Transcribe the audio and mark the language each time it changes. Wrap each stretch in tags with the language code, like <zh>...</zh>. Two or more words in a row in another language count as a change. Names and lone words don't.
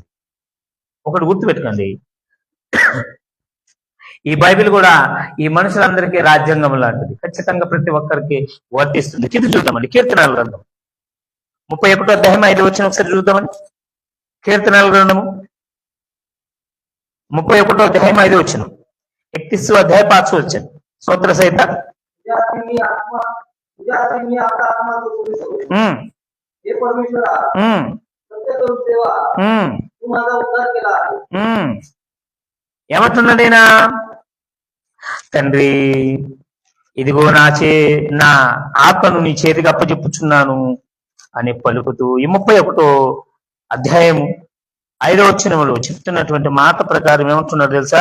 <te>ఒకటి గుర్తుపెట్టుకోండి, ఈ బైబిల్ కూడా ఈ మనుషులందరికీ రాజ్యాంగం లాంటిది, ఖచ్చితంగా ప్రతి ఒక్కరికి వర్తిస్తుంది. కింద చూద్దామండి, కీర్తనల గ్రంథం 31వ అధ్యాయం 5 వచనం ఒకసారి చూద్దామండి. కీర్తనల గ్రంథము 31వ అధ్యాయం 5 వచనం,</te> <mr>31 अध्याय 5 वचन. स्तोत्र सहित</mr> <te>ఏమంటున్నాడైనా, తండ్రి ఇదిగో నా ఆత్మను నీ చేతికి అప్పచెప్పుచున్నాను అని పలుకుతూ ఈ 31వ అధ్యాయము 5వ వచనంలో చెప్తున్నటువంటి మాట ప్రకారం ఏమంటున్నాడు తెలుసా?</te>